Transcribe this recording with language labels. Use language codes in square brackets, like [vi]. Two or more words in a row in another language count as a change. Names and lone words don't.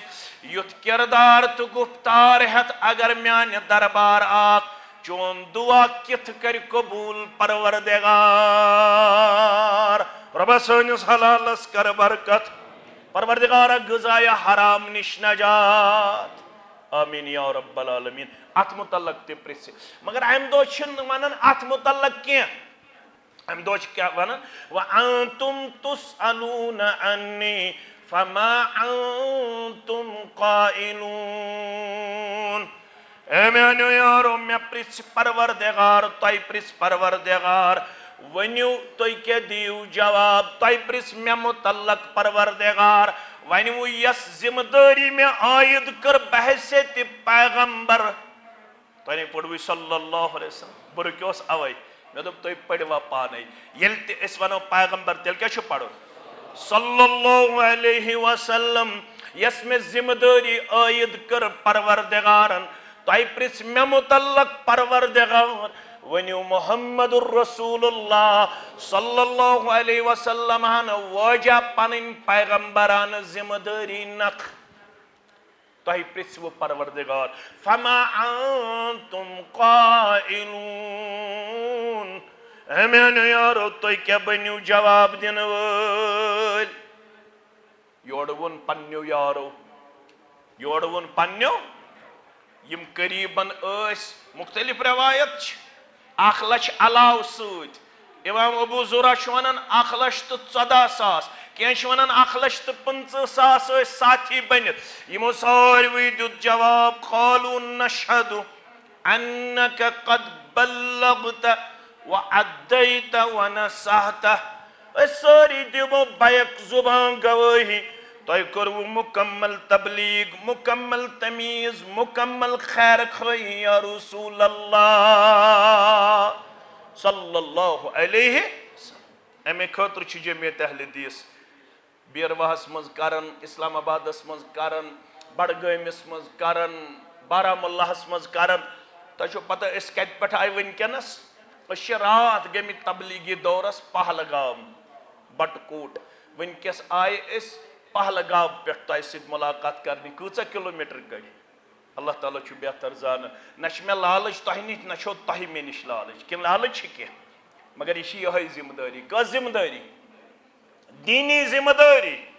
[ks] یُتھ کردار تہٕ گفتار ہٮ۪تھ اگر میانہِ دربار آکھ چون دعا کِتھ کر قبوٗل پروردگار. رۄبا سٲنِس حلالس کر برکت. پروردگارا غذایہِ حرام نش نجات. [ar] آمیٖن یا رب العالمین. [ks] اتھ متعلق تہِ پرژھِ مگر امہِ دۄہ چھِنہٕ ونان اتھ متعلق کینٛہہ. امہِ دۄہ چھِ کیٛاہ ونان [ar] وَأَنتُمْ تُسْأَلُونَ عَنِّي فَمَا أَنتُمْ قَائِلُونَ. [ks] اے میانیو یارو مےٚ پرژھِ پروردگار تۄہہِ پرژھِ پروردگار. ؤنِو تُہۍ کیٛاہ دِیِو جواب. تۄہہِ پرژھِ مےٚ متعلق پروردگار. وۄنۍ وۄنۍ یۄس ذمہٕ دٲری مےٚ عٲید کٔر بحیثیتِ پیغمبر. تۄہہِ نے پوٚروٕ [ar] صلی اللہ علیہ وسلم. [ks] بہٕ رُکیوس اوے مےٚ دوٚپ تُہۍ پٔرِوا پانے. ییٚلہِ تہِ أسۍ ونو پیغمبر تیٚلہِ کیٛاہ چھُ پرُن [ar] صلی اللہ علیہ وسلم. [ks] یۄس مےٚ ذمہٕ دٲری عٲید کٔر پروردگارن. تۄہہِ پرژھِ مےٚ متعلق پروردگار. ؤنِو [ar] محمد الرسول اللہ صلی اللہ علیہ وسلم [ks] ہن وٲجا پنٕنۍ پیغمبرانہٕ ذمہٕ دٲری نکھ. تۄہہِ پرٛژھوٕ پروردگار [ar] فما انتم قائلون [ks] اے میانیو یارو تُہۍ کیٛاہ بٔنِو جواب دِنہٕ وٲلۍ یورٕ ووٚن پننیو یارو یورٕ ووٚن پننیو یم قریبن ٲسۍ مختلف روایت چھِ 1,00,000 علاوٕ سۭتۍ امام ابو زُرا چھُ وَنان 1,14,000 کینٛہہ چھِ وَنان 1,15,000 ٲسۍ ساتھی بٔنِتھ یِمو ساروٕے دیُت جواب [ar] قالوا نشهد انك قد بلغت وعديت ونصحت [ks] أسۍ سٲری دِمو بیک زُبان گوٲہی تۄہہِ کوٚروٕ مُکمل تبلیغ مُکمل تمیٖز مُکمل خیر خٲہی [ar] یا رسول اللہ صلی اللہ علیہ وسلم [ks] اَمے خٲطرٕ چھِ جمعیت اہل حدیث بیرواہس منٛز کران اسلام آبادس منٛز کران بڈگٲمِس منٛز کران بارہمولاہس منٛز کران تۄہہِ چھو پتہ أسۍ کتہِ پٮ۪ٹھ آیہِ وٕنکٮ۪نس أسۍ چھِ راتھ گٔمٕتۍ تبلیغی دورس پہلگام بٹکوٹ وٕنکٮ۪س آیہِ أسۍ پہلگام پٮ۪ٹھ تۄہہِ سۭتۍ مُلاقات کرنہِ کۭژاہ کِلوٗمیٖٹر گٔے اللہ تعالیٰ چھُ بہتر زانان نہ چھِ مےٚ لالٕچ تۄہہِ نِش نہ چھو تۄہہِ مےٚ نِش لالٕچ کِنہٕ لالٕچ چھِ کینٛہہ مگر یہِ چھِ یِہوٚے ذمہٕ دٲری کۄس ذمہٕ دٲری دیٖنی ذمہٕ دٲری